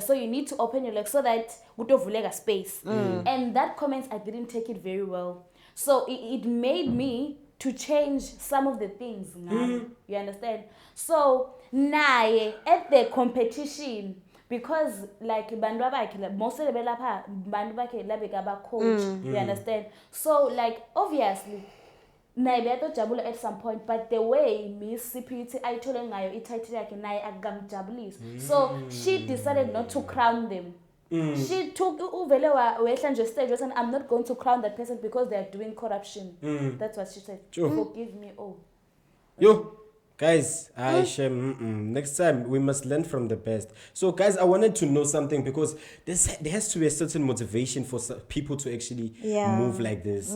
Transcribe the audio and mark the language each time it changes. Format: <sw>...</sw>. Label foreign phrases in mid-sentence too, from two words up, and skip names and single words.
<en>So you need to open your legs so that utovuleka space." And that comment, I didn't take it very well. So it made me to change some of the things. You understand? So naye at the competition, because like</en> <zu>bantu abakhe</zu> <en>most of the</en> <zu>belapha bantu bakhe labeka ba</zu> <en>coach. You understand? So like obviously</en> <zu>naye beyatojabula</zu> <en>at some point, but the way Miss CPUT</en> <zu>ayithole ngayo ititle yakhe naye akamjabulisi.</zu> <en>So she decided not to crown them. She took</en> <zu>uvele wehla nje</zu> <en>stage and I'm not going to crown that person because they are doing corruption. That's what she said. Forgive me. Yo, guys, next time we must learn from the best. So, guys, I wanted to know something because there has to be a certain motivation for people to actually move like this.</en>